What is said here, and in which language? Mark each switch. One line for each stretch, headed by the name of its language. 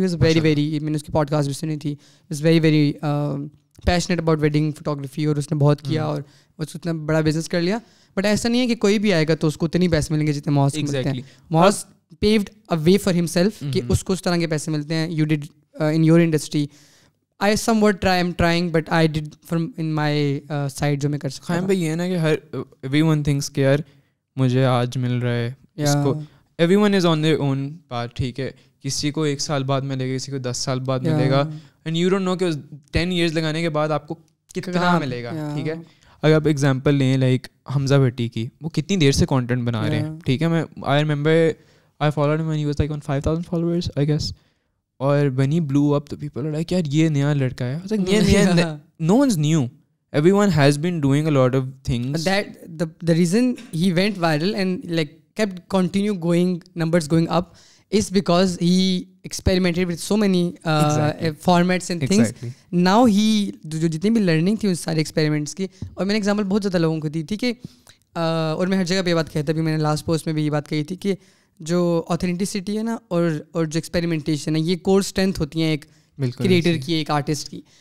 Urdu: Was very میں نے اس کی پوڈ کاسٹ بھی سنی تھی.
English: was very passionate about wedding photography
Urdu: اور اس نے بہت کیا اور اس اتنا بڑا بزنس کر لیا. بٹ ایسا نہیں ہے کہ کوئی بھی آئے گا تو اس کو اتنے پیسے ملیں گے جتنے معاذ کو ملتے ہیں. معاذ
English: paved a way for himself
Urdu: کہ اس کو اس طرح کے پیسے ملتے ہیں.
English: You did in your industry. I somewhat am trying but I did from in my side
Urdu: جو میں کر سکتا ہوں. خیم بھائی یہ نا کہ ہر
English: everyone thinks
Urdu: کہ یار مجھے آج مل رہا ہے اس کو.
English: everyone is on their own path.
Urdu: ٹھیک ہے, کسی کو 1 سال بعد ملے گا, کسی کو 10 سال بعد ملے گا,
English: and you don't know
Urdu: کہ 10 years لگانے کے بعد آپ کو کتنا ملے گا. ٹھیک ہے, اگر آپ ایگزامپل لیں لائک حمزہ بھٹی کی, وہ کتنی دیر سے کانٹینٹ بنا رہے ہیں. ٹھیک ہے, میں
English: I remember I followed him when he was like on 5,000 followers I guess. اور when he blew up the people are like
Urdu: یار یہ نیا لڑکا ہے.
English: I was like نیا no one's new. Everyone has been doing a lot of things. That the reason he went viral and like kept continue going numbers going up is because he experimented with so many formats and things.
Urdu: Now he جو جتنی بھی learning تھی اس سارے experiments کی, اور میں نے example بہت زیادہ لوگوں کو دی تھی کہ اور میں ہر جگہ پہ یہ بات کہتا بھی, میں نے لاسٹ پوسٹ میں بھی یہ بات کہی تھی کہ جو آتھینٹسٹی ہے نا اور جو ایکسپیریمنٹیشن ہے یہ کور اسٹرینتھ ہوتی ہیں ایک کریٹر کی, ایک آرٹسٹ کی.